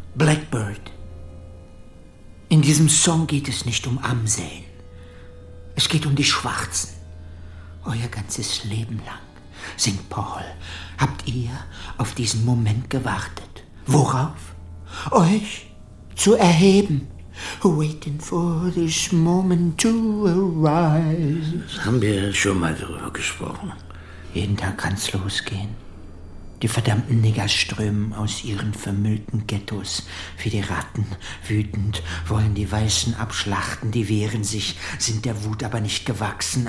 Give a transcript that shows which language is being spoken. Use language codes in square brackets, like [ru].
[de] Blackbird. In diesem Song geht es nicht um Amseln. Es geht um die Schwarzen. Euer ganzes Leben lang, singt Paul, habt ihr auf diesen Moment gewartet. Worauf? Euch zu erheben. [en] Waiting for this moment to arise. [de] Das haben wir schon mal darüber gesprochen. Jeden Tag kann's losgehen. Die verdammten Niggers strömen aus ihren vermüllten Ghettos wie die Ratten. Wütend wollen die Weißen abschlachten, die wehren sich, sind der Wut aber nicht gewachsen.